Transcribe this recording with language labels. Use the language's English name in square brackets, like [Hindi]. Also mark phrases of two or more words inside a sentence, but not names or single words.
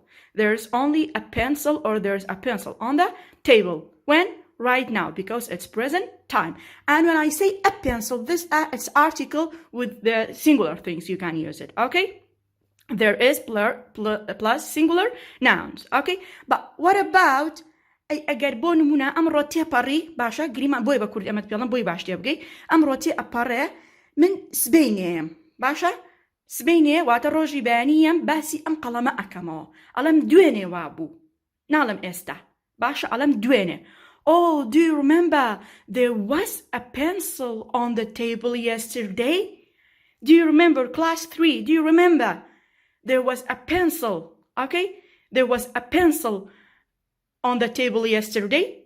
[English] There's only a pencil, or there's a pencil on the table. When? Right now, because it's present time. And when I say a pencil, this it's article with the singular things, you can use it. Okay, there is plus singular nouns. Okay, but what about [Central Kurdish] اگر بۆ نمونە ئەمڕۆ تێپەڕی باشە گریمان بۆی بە کوردی ئەمەت پێڵم بۆی باش تێ بگەی ئەمڕۆ تێئەپەڕێ من سبەینێم باشە سبەینێ واتە ڕۆژی بەیانیم باسی ئەم قەڵەمە ئەکەمەوە ئەڵەم دوێنێ وابوو ناڵم ئێستا باشە ئەڵەم دوێنێ. [English] Oh, do you remember there was a pencil on the table yesterday? Do you remember class 3? Do you remember there was a pencil? Okay, there was a pencil on the table yesterday.